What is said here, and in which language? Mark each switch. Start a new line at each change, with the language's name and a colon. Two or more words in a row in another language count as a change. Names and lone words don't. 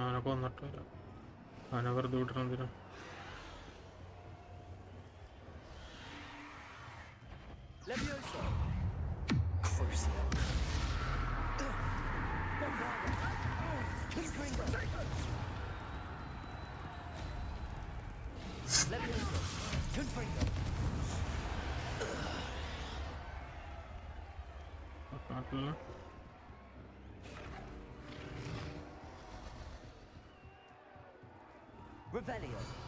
Malayalam: അവനെ കൊന്നിട്ട് വരാം. അവനെ വെറുതെ വിട്ടണെന്തിനും.
English: Leviosa. Crucio. Bombard. Confringo. Leviosa. Confringo.
Malayalam: നാട്ടില്
English: Revelio.